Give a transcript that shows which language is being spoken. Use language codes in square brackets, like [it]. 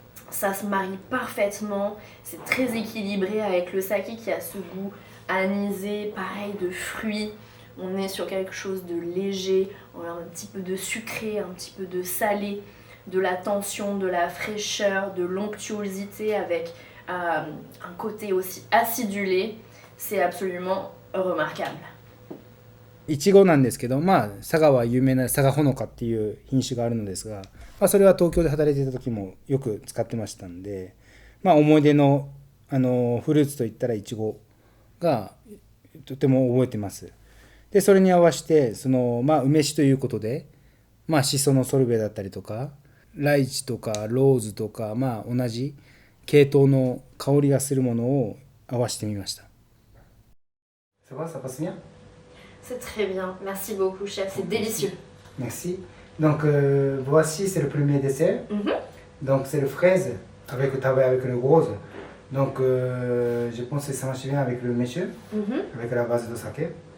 [fr] Ça se marie parfaitement. C'est très équilibré avec le saké qui a ce goût anisé, pareil de fruits. On est sur quelque chose de léger, on a un petit peu de sucré, un petit peu de salé, de la tension, de la fraîcheur, de l'onctuosité avec un côté aussi acidulé. C'est absolument remarquable. [ja] いちごなんですけど、まあ佐賀は有名な佐賀ほのかっていう品種があるのですが、まあ、それは東京で働いていた時もよく使ってましたんで、まあ、思い出の、フルーツといったらいちごがとても覚えてます。でそれに合わせてまあ、梅酒ということで、まあ、シソのソルベだったりとかライチとかローズとか、まあ、同じ系統の香りがするものを合わせてみました。 [fr] Ça va, ça passe bien? C'est très bien, merci beaucoup chef, c'est délicieux. Merci. Donc voici, c'est le premier dessert. Donc c'est le fraise avec le rose. Donc je pense que ça marche bien avec le mécheux, avec la base de saké.